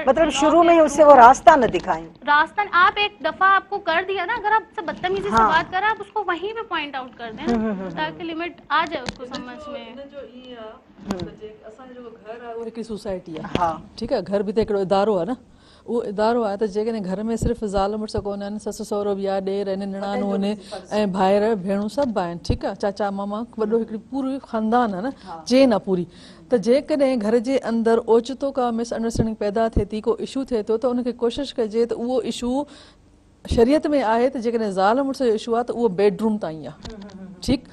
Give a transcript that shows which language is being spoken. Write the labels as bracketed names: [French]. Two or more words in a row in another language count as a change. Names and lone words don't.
[Urdu] مطلب شروع میں ہی اسے وہ راستہ نہ دکھائیں. راستہ آپ ایک دفعہ آپ کو کر دیا نا, اگر آپ سے بدتمیزی سے بات کر رہے ہیں, آپ اس کو وہیں پہ پوائنٹ آؤٹ کر دیں نا, تاکہ لمٹ آ جائے اس کو سمجھ میں. سوسائٹی ہے, ٹھیک ہے, گھر بھی تو [Sindhi] ایکڑو ادارو ہے ना, उहो इदारो आहे त जेकॾहिं घर में सिर्फ़ु ज़ाल मुड़ुस कोन आहिनि, ससु सहुरो बि आहे, ॾेर आहिनि, निणानूं आहिनि, ऐं भाइर भेणूं सभु आहिनि, ठीकु आहे, चाचा मामा, वॾो हिकिड़ी पूरी ख़ानदान आहे न, चेन आहे पूरी. त जेकॾहिं घर जे अंदरि ओचितो का मिसअंडरस्टैंडिंग पैदा थिए थी, को इशू थिए थो, त उनखे कोशिशि कजे त उहो इशू शरीयत में आहे त जेकॾहिं ज़ाल मुड़ुस जो इशू आहे त उहो बेडरूम ताईं आहे, ठीकु.